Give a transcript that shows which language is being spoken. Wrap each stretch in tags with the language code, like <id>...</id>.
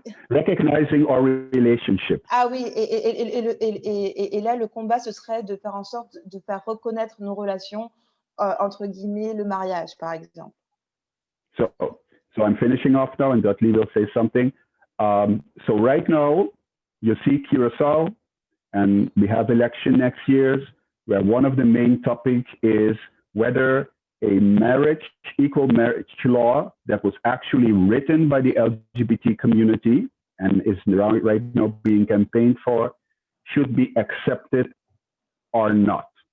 <en>Recognizing our relationships.</en> <fr>Ah oui, et là, le combat, ce serait de faire en sorte de faire reconnaître nos relations, entre guillemets, le mariage, par exemple.</fr> <en>So I'm finishing off now, and Dudley will say something. So right now, you see Curacao, and we have election next year, where one of the main topics is whether a equal marriage law that was actually written by the LGBT community and is right now being campaigned for should be accepted or not.</en>